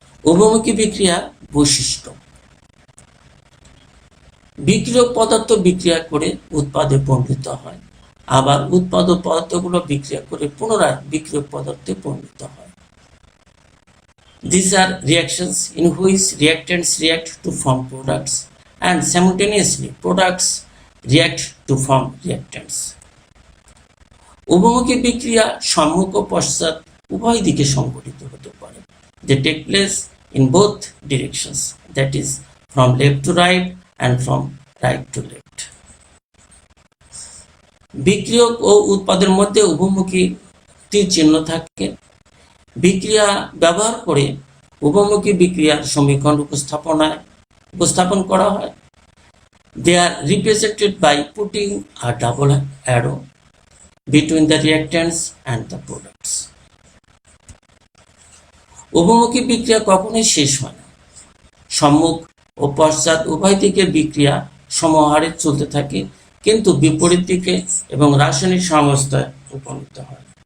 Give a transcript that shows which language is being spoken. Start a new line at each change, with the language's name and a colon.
Bangla: উভমুখী বিক্রিয়া বৈশিষ্ট্য: বিক্রিয়ক পদার্থ বিক্রিয়া করে উৎপাদে পরিণত হয়, আবার উৎপাদক পদার্থগুলো বিক্রিয়া করে পুনরায় বিক্রিয়ক পদার্থে পরিণত হয়।
English: These are reactions in which reactants react to form products and simultaneously products react to form reactants.
Bangla: উভমুখী বিক্রিয়া সম্মুখ ও পশ্চাৎ উভয় দিকে সংঘটিত হতে পারে।
English: They take place in both directions, that is from left to right and from right to left.
Bangla: বিক্রিয়ক ও উৎপাদের মধ্যে উভমুখী তীর চিহ্ন থাকে। বিক্রিয়া ব্যবহার করে উভমুখী বিক্রিয়ার সমীকরণ উপস্থাপন করা হয়।
English: They are represented by putting a double arrow between the reactants and the products.
Bangla: উভমুখী বিক্রিয়া কখনোই শেষ হয় না। সম্মুখ ও পশ্চাৎ উভয় দিকে বিক্রিয়া সমহারে চলতে থাকে, কিন্তু বিপরীত দিকে এবং রাসায়নিক সাম্যাবস্থায় উপনীত হয়।